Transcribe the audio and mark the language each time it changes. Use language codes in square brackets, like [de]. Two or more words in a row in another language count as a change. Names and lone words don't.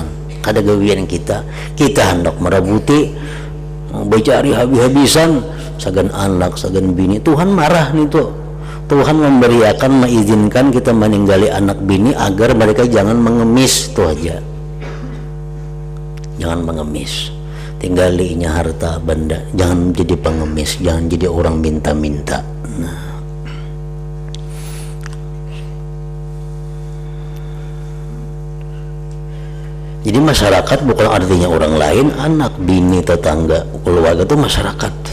[bjn] Kada gawian kita hendak merabuti, bercari habis-habisan sagan anak, sagan bini. Tuhan marah nih tuh. Tuhan memberiakan, mengizinkan kita meninggali anak bini agar mereka jangan mengemis, itu aja. [id] Jangan mengemis, tinggalinya harta benda, jangan jadi pengemis, jangan jadi orang minta-minta. Nah, jadi masyarakat bukan artinya orang lain, anak, bini, tetangga, keluarga itu masyarakat.